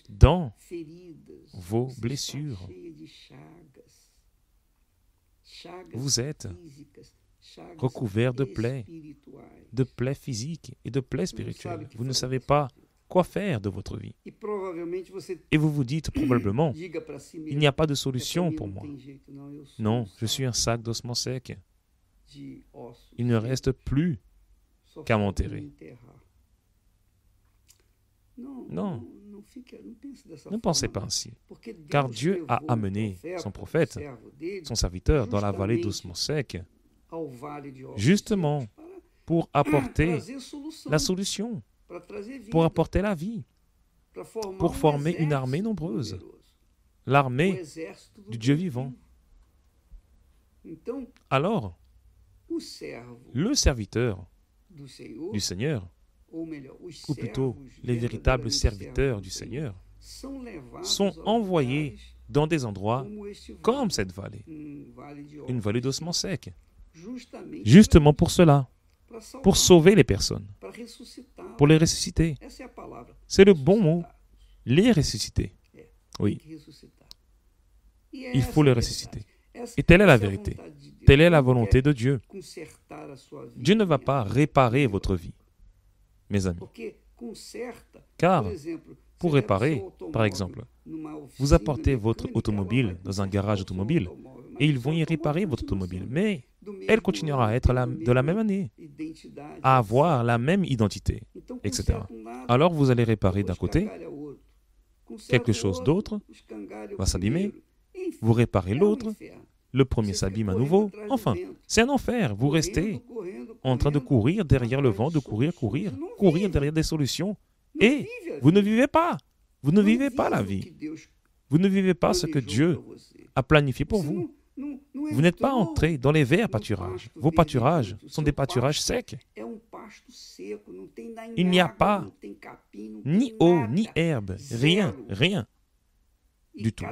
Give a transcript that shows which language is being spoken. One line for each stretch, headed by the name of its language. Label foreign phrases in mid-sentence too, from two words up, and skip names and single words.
French: dans
Portuguese: feridas.
French: vos
Portuguese: Você está
French: blessures.
Portuguese: cheia de chagas. Chagas
French: Vous êtes
Portuguese: físicas, chagas
French: recouvert de plaies,
Portuguese: espirituais.
French: de plaies physiques et de plaies
Portuguese: Você não sabe
French: spirituelles.
Portuguese: o que
French: Vous ne
Portuguese: fazer
French: savez
Portuguese: com
French: pas
Portuguese: sua vida.
French: quoi faire de votre vie.
Portuguese: E provavelmente você
French: Et vous vous dites probablement,
Portuguese: diga para si mesmo,
French: il n'y a pas de
Portuguese: "É, pra
French: solution
Portuguese: mim
French: pour
Portuguese: não
French: moi.
Portuguese: tem jeito, não, eu sou
French: Non,
Portuguese: um
French: je suis un sac d'ossements secs.
Portuguese: de ossos
French: Il ne
Portuguese: secos,
French: reste plus
Portuguese: só
French: qu'à
Portuguese: falta
French: m'enterrer."
Portuguese: me enterrar. Não,
French: Non.
Portuguese: não pense dessa
French: Ne pensez
Portuguese: forma,
French: pas ainsi,
Portuguese: porque
French: car
Portuguese: Deus
French: Dieu a
Portuguese: levou o
French: amené son
Portuguese: o
French: prophète,
Portuguese: servo dele,
French: son serviteur, dans la vallée d'ossements secs,
Portuguese: ao vale de ossos
French: justement
Portuguese: secos para
French: pour apporter
Portuguese: trazer solução,
French: la solution,
Portuguese: para trazer vida,
French: pour apporter la vie,
Portuguese: para formar
French: pour former une
Portuguese: exército
French: armée nombreuse,
Portuguese: numeroso, o
French: l'armée
Portuguese: exército do
French: du Dieu
Portuguese: Deus
French: vivant.
Portuguese: vivo. Então,
French: Alors,
Portuguese: o servo
French: le serviteur
Portuguese: do Senhor,
French: du Seigneur,
Portuguese: ou melhor, os
French: ou plutôt
Portuguese: servos
French: les véritables
Portuguese: verdadeiramente
French: serviteurs
Portuguese: servos
French: du
Portuguese: do
French: Seigneur,
Portuguese: são levados
French: sont
Portuguese: aos
French: envoyés
Portuguese: lugares
French: dans des endroits
Portuguese: como este vale,
French: comme cette vallée,
Portuguese: vale de
French: une
Portuguese: ossos,
French: vallée d'ossements secs,
Portuguese: justamente
French: justement pour cela,
Portuguese: para salvar,
French: pour sauver les personnes,
Portuguese: para ressuscitar.
French: pour les ressusciter.
Portuguese: Essa é a palavra.
French: C'est le bon mot,
Portuguese: ressuscitar.
French: les ressusciter.
Portuguese: Tem
French: Oui,
Portuguese: que ressuscitar. E
French: il
Portuguese: essa
French: faut
Portuguese: é a
French: les
Portuguese: verdade.
French: ressusciter.
Portuguese: Essa-
French: Et telle est la
Portuguese: essa é a
French: vérité.
Portuguese: vontade de Deus.
French: Telle est la
Portuguese: Deus
French: volonté
Portuguese: quer
French: de Dieu.
Portuguese: consertar a sua vida,
French: Dieu ne va
Portuguese: minha
French: pas
Portuguese: vida,
French: réparer
Portuguese: melhor.
French: votre vie, mes amis.
Portuguese: Porque conserta,
French: Car,
Portuguese: por exemplo,
French: pour
Portuguese: você leva
French: réparer,
Portuguese: seu automóvel
French: par exemple,
Portuguese: numa
French: vous
Portuguese: oficina
French: apportez votre
Portuguese: mecânica,
French: automobile
Portuguese: ela vai
French: dans un
Portuguese: consertar
French: garage
Portuguese: o seu
French: automobile
Portuguese: automóvel, mas
French: et ils
Portuguese: o
French: vont
Portuguese: seu
French: y
Portuguese: automóvel
French: réparer votre
Portuguese: continua
French: automobile.
Portuguese: sendo
French: Mais
Portuguese: do mesmo
French: elle continuera à
Portuguese: ano,
French: être
Portuguese: tendo
French: de la
Portuguese: mesma
French: même année,
Portuguese: identidade,
French: à
Portuguese: etc.
French: avoir la même identité,
Portuguese: Então,
French: etc.
Portuguese: conserta um lado,
French: Alors vous allez réparer d'un
Portuguese: depois
French: côté,
Portuguese: escangalha o outro. Conserta
French: quelque
Portuguese: o
French: chose
Portuguese: outro,
French: d'autre
Portuguese: escangalha o
French: va s'abîmer,
Portuguese: primeiro. Enfim,
French: vous réparez
Portuguese: é um
French: l'autre,
Portuguese: inferno.
French: le premier
Portuguese: Você fica
French: s'abîme à
Portuguese: correndo
French: nouveau.
Portuguese: atrás do
French: Enfin,
Portuguese: vento,
French: c'est un enfer. Vous restez
Portuguese: correndo,
French: en train de
Portuguese: correndo,
French: courir derrière le vent, de
Portuguese: atrás de
French: courir,
Portuguese: soluções.
French: courir,
Portuguese: Você não
French: courir
Portuguese: vê.
French: derrière des solutions. Et vous ne vivez pas. Vous ne vivez pas la vie. Vous ne vivez pas ce que Dieu a planifié pour vous. Vous n'êtes pas entré dans les verts pâturages. Vos pâturages sont des pâturages secs. Il n'y a pas ni eau, ni herbe, rien, rien du tout.